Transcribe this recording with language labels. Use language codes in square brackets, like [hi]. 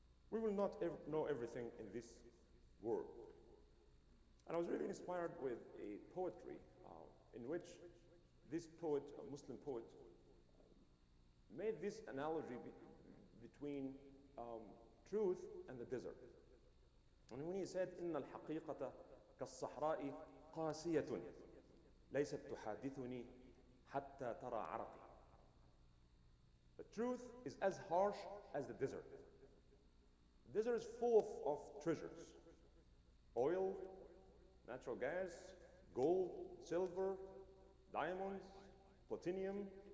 [en] We will not know everything in this world. And I was really inspired with a poetry in which this poet, a Muslim poet, made this analogy between truth and the desert. And when he said, [ar] إِنَّ الْحَقِيقَةَ كَالصَّحْرَاءِ قَاسِيَةٌ لَيْسَتْ تُحَادِثُنِي حَتَّى تَرَى عَرَقِي. [en] The truth is as harsh as the desert. The desert is full of treasures. Oil, natural gas, gold, silver, diamonds, platinum.